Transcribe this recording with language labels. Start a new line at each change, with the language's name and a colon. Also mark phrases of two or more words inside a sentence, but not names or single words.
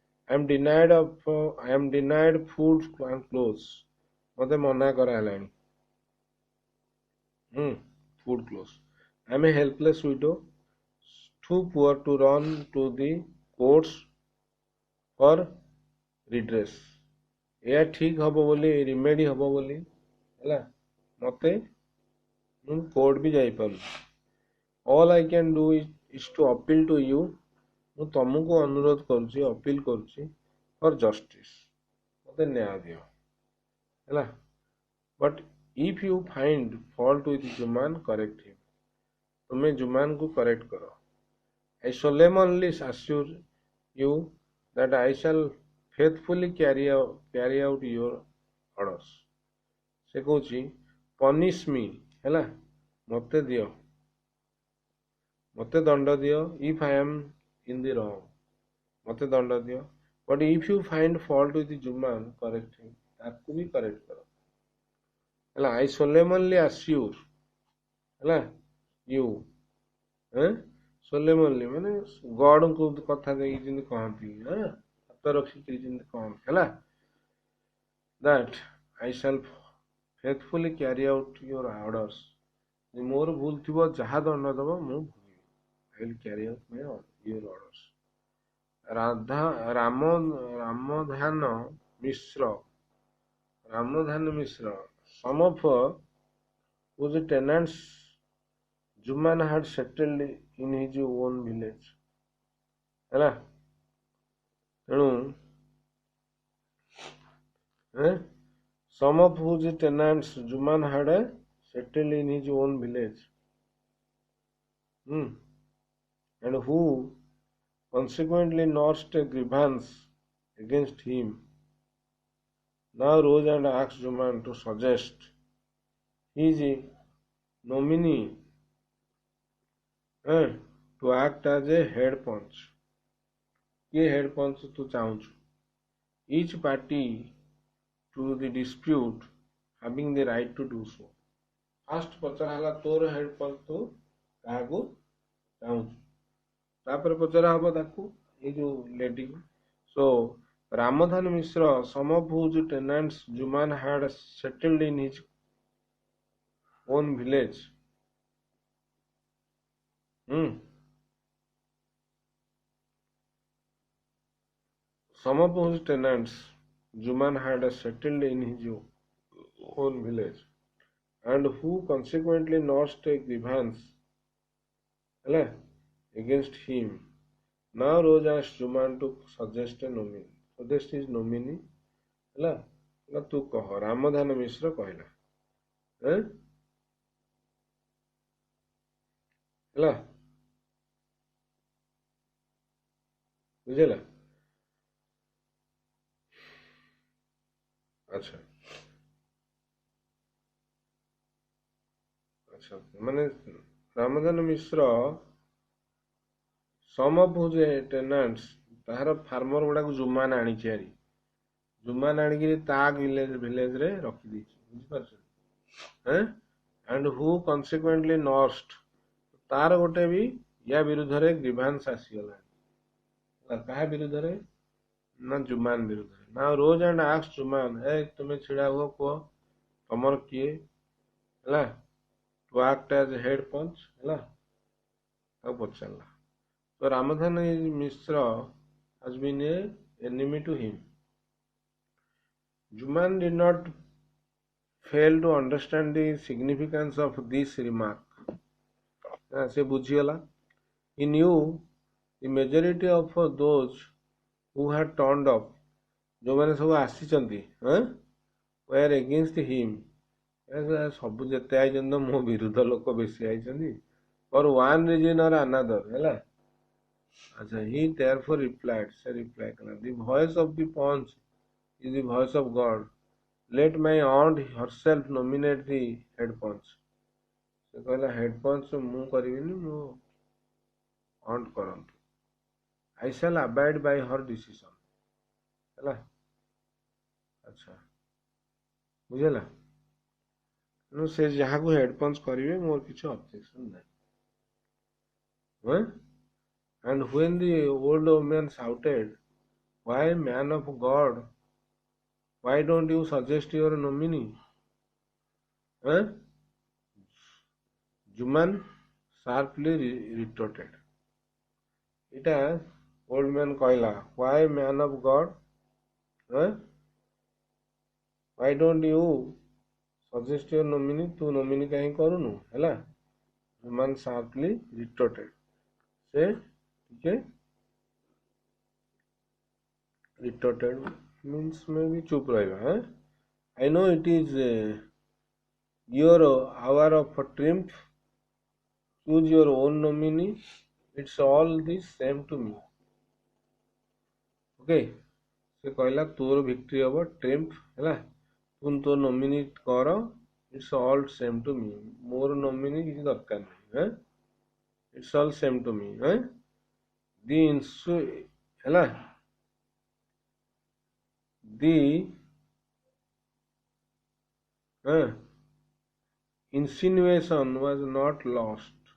English: I am denied food and clothes
Odia: ମୋତେ ମନା କରାହେଲାଣି
English: food clothes I am a helpless widow too poor to run to the courts for redress
Odia: ଏହା ଠିକ ହବ ବୋଲି ରିମେଡି ହବ ବୋଲି ହେଲା ମୋତେ ମୁଁ କୋର୍ଟ ବି ଯାଇପାରୁନି all
English: I can do is to appeal to you
Odia: ମୁଁ ତମକୁ ଅନୁରୋଧ କରୁଛି ଅପିଲ କରୁଛି
English: for justice
Odia: ମୋତେ ନ୍ୟାୟ ଦିଅ ହେଲା
English: but if you find fault with Juman correct him
Odia: ତୁମେ ଜୁମାନକୁ କରେକ୍ଟ କର
English: I solemnly assure you that I shall faithfully carry out your orders
Odia: ସେ କହୁଛି
English: punish me
Odia: ହେଲା ମୋତେ ଦିଅ ମୋତେ ଦଣ୍ଡ ଦିଅ
English: if I am in the wrong
Odia: ମୋତେ ଦଣ୍ଡ ଦିଅ
English: but if you find fault with Juman correct him
Odia: ତାକୁ ବି କରେକ୍ଟ କର ହେଲା
English: I solemnly assure ହେଲା you solemnly
Odia: ମାନେ ଗଡଙ୍କୁ କଥା ଦେଇକି ଯେମିତି କହନ୍ତି ହାତ ରଖିକିରି ଯେମିତି କହନ୍ତି ହେଲା
English: that I shall faithfully carry out your orders
Odia: ମୋର ଭୁଲ ଥିବ ଯାହା ଦଣ୍ଡ ଦବ ମୁଁ ଭୋଗିବି
English: I will carry out your orders ରାମଧାନ ମିଶ୍ର some of whose tenants Juman had settled in his own village
Odia: ହେଲା ତେଣୁ
English: some of whose tenants Juman had settled in his own village and who consequently nursed a grievance against him now rose and asked Juman to suggest his nominee to act as a head punch କିଏ head punch
Odia: ତୁ ଚାହୁଁଛୁ
English: each party to the dispute having the right to do so first
Odia: ପଚରା ହେଲା ତୋର
English: head punch
Odia: ତୁ କାହାକୁ ଚାହୁଁଛୁ ତାପରେ ପଚରା ହବ ତାକୁ ଏଇ ଯୋଉ ଲେଡି
English: so ରାମଧାନ ମିଶ୍ର some of whose tenants Juman had settled in his own village some of whose tenants Juman had settled in his own village and who consequently nursed a grievance against him now rose asked Juman to suggest his nominee
Odia: ତୁ କହ ରାମଧାନ ମିଶ୍ର କହିଲା ହେଲା ବୁଝିଲା ଆଚ୍ଛା ମାନେ ରାମଧାନ ମିଶ୍ର
English: some of whose tenants
Odia: ତାହାର ଫାର୍ମର ଗୁଡାକୁ ଜୁମାନ ଆଣିଛି ହାରି ଜୁମାନ ଆଣିକିରି ତା ଭିଲେଜରେ ରଖିଦେଇଛି ବୁଝିପାରୁଛ
English: and who consequently nursed
Odia: ତାର ଗୋଟେ ବି ୟା ବିରୁଦ୍ଧରେ ଗ୍ରିଭାନ୍ସ ଆସିଗଲାଣି କାହା ବିରୁଦ୍ଧରେ ନା ଜୁମାନ ବିରୁଦ୍ଧରେ
English: now rose and asked Juman
Odia: ତୁମେ ଛିଡା ହୁଅ କୁହ ତମର କିଏ ହେଲା
English: to act as head punch
Odia: ହେଲା ତାକୁ ପଚାରିଲା
English: so Ramadhan Mishra has been an enemy to him Juman did not fail to understand the significance of this remark
Odia: ସେ ବୁଝିଗଲା
English: he knew the majority of those who had turned up
Odia: ଯୋଉମାନେ ସବୁ ଆସିଛନ୍ତି
English: were against him
Odia: ସବୁ ଯେତେ ଆଇଛନ୍ତି ତ ମୋ ବିରୁଦ୍ଧ ଲୋକ ବେଶୀ ଆଇଛନ୍ତି
English: for one reason or another
Odia: ହେଲା ଆଚ୍ଛା,
English: he therefore replied,
Odia: से reply करना,
English: the voice of the Punch is the voice of God. Let my aunt herself nominate the head punch.
Odia: ସେ କହଲା
English: head punch
Odia: ମୁଁ କରିବିନି, ମୋ aunt କରନ୍ତୁ.
English: I shall abide by her decision.
Odia: ହେଲା, ଆଚ୍ଛା, ବୁଝିଲା? ତେଣୁ ସେ ଯାହାକୁ
English: head punch
Odia: କରିବେ ମୋର କିଛି ଅବଜେକ୍ସନ ନାହିଁ.
English: And when the old woman shouted, why, man of God, why don't you suggest your nominee? Juman sharply retorted. এটা old man କହିଲା, why, man of God, why don't you suggest your nominee?
Odia: ତୁ nominee କାହିଁ କରୁନୁ? ହେଲା,
English: Juman sharply retorted.
Odia: ସେ ଟିକେ
English: retorted means maybe
Odia: ଚୁପ ରହିବା.
English: I know it is your hour of triumph. Choose your own nominee. It's all the same to me.
Odia: Okay, ସେ କହିଲା ତୋର ଭିକ୍ଟ୍ରି ହବ, ଟ୍ରିମ୍ଫ ହେଲା, ତୁ ତୋ ନୋମିନି କର.
English: It's all same to me.
Odia: ମୋର ନୋମିନି କିଛି ଦରକାର ନାହିଁ.
English: It's all same to me. ହେଲା, the insinuation was not lost.